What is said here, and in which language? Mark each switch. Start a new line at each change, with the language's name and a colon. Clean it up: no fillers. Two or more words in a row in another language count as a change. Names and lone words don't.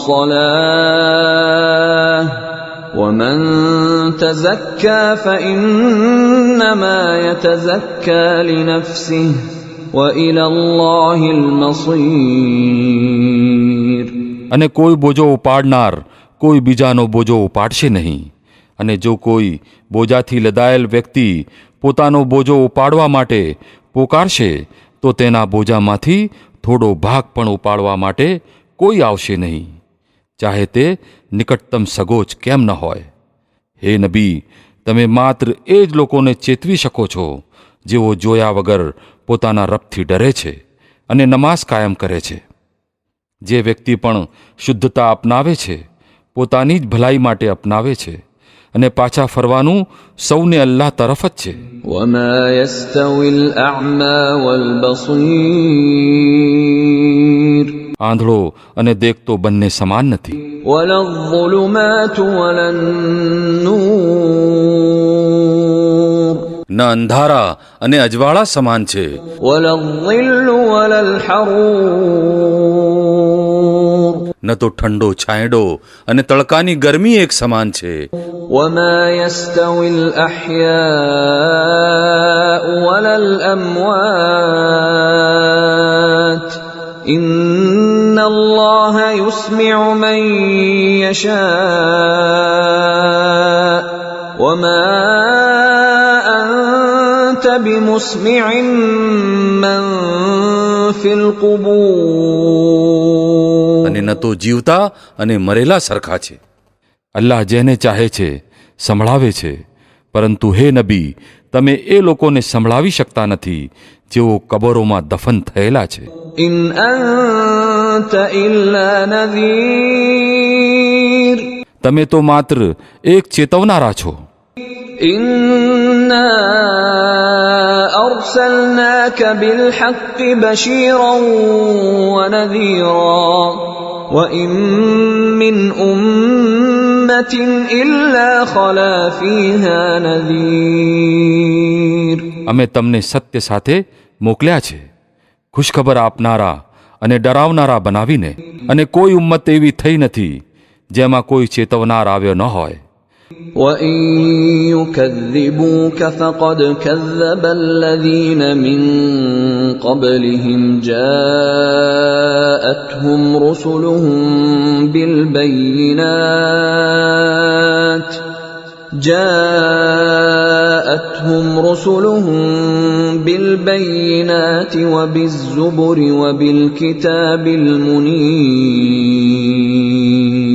Arabic: الصلاة ومن تزكى فإنما يتزكى لنفسه وإلى الله المصير.
Gujarati: અને કોઈ બોજો ઉપાડનાર કોઈ બીજાનો બોજો ઉપાડશે નહીં. અને જો કોઈ બોજાથી લદાયેલ વ્યક્તિ પોતાનો બોજો ઉપાડવા માટે પોકારશે તો તેના બોજામાંથી થોડો ભાગ પણ ઉપાડવા માટે કોઈ આવશે નહીં, ચાહે તે નિકટતમ સગો જ કેમ ન હોય. હે નબી, તમે માત્ર એ જ લોકોને ચેતવી શકો છો જેઓ જોયા વગર પોતાના રબથી ડરે છે અને નમાઝ કાયમ કરે છે. જે વ્યક્તિ પણ શુદ્ધતા અપનાવે છે પોતાની જ ભલાઈ માટે અપનાવે છે, અને પાછા ફરવાનું સૌને અલ્લાહ તરફ જ છે.
Arabic: وما يستوي الأعمى والبصير.
Gujarati: આંધળો અને દેખતો બંને સમાન નથી.
Arabic: ولا الظلمات ولا النور.
Gujarati: ન અંધારા અને અજવાળા સમાન છે.
Arabic: ولا الظل ولا الحرور.
Gujarati: ન તો ઠંડો છાંયડો અને તડકાની ગરમી એક સમાન છે.
Arabic: وما يستوي الأحياء ولا الأموات إن الله يسمع من يشاء وما أنت بمسمع من في القبور.
Gujarati: અને ન તો જીવતા અને મરેલા સરખા છે. અલ્લાહ જેને ચાહે છે સંભળાવે છે, પરંતુ હે નબી, તમે એ લોકોને સંભળાવી શકતા નથી જેઓ કબરોમાં દફન થયેલા છે.
Arabic: إن أنت إلا نذير.
Gujarati: તમે તો માત્ર એક ચેતવનારા છો.
Arabic: إنا أرسلناك بالحق بشيرا ونذيرا وإن من أمة إلا خلا فيها نذير.
Gujarati: અમે તમને સત્ય સાથે મોકલ્યા છે, ખુશખબર આપનારા અને ડરાવનારા બનાવીને, અને કોઈ ઉમ્મત એવી થઈ નથી જેમાં કોઈ ચેતવનાર આવ્યો ન હોય.
Arabic: وَإِن يُكَذِّبُوكَ فَقَدْ كَذَّبَ الَّذِينَ مِن قَبْلِهِمْ جَاءَتْهُمْ رُسُلُهُم بِالْبَيِّنَاتِ وَبِالزُّبُرِ وَبِالْكِتَابِ الْمُنِيرِ.